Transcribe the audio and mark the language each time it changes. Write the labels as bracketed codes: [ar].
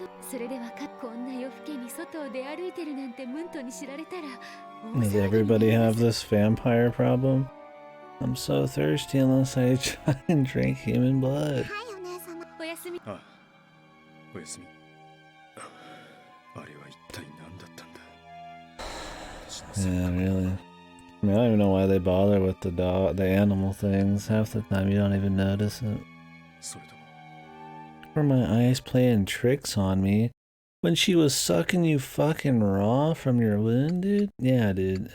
[ja] それではこんな夜更けに外を出歩いてるなんてムントに知られたら。 [en] Does everybody have this vampire problem? I'm so thirsty unless I try and drink human blood. [ja] はい、お姉様。おやすみ。ああ、おやすみ。あれは一体何だったんだ。 [en] Yeah, really. I mean, I don't even know why they bother with the animal things. Half the time you don't even notice it. [ja] それとも [en] Were my eyes playing tricks on me? When she was sucking you fucking raw from your wound, dude? Yeah, dude.